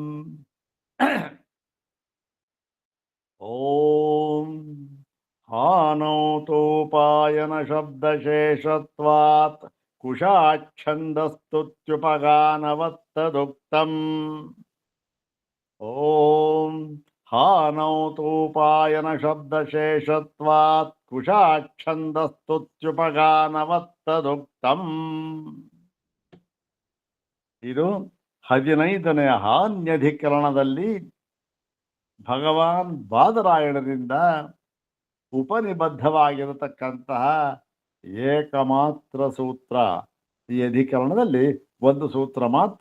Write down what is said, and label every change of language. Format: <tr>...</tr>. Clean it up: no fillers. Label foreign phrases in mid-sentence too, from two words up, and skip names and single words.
<sa>ओम हानौतोपायन शब्दशेषत्वात् कुशाच्छन्दस्तुत्युपगानवत्तदुक्तम्। ओम हानौतोपायन शब्दशेषत्वात् कुशाच्छन्दस्तुत्युपगानवत्तदुक्तम्।</sa> <kn>ಇದು 15ನೇ ಹಾನ್ಯಧಿಕರಣದಲ್ಲಿ ಭಗವಾನ್ ಬಾದರಾಯಣರಿಂದ ಉಪನಿಬದ್ಧವಾಗಿರತಕ್ಕಂತಹ ಏಕಮಾತ್ರ ಸೂತ್ರ. ಈ ಅಧಿಕರಣದಲ್ಲಿ ಒಂದು ಸೂತ್ರ ಮಾತ್ರ.</kn>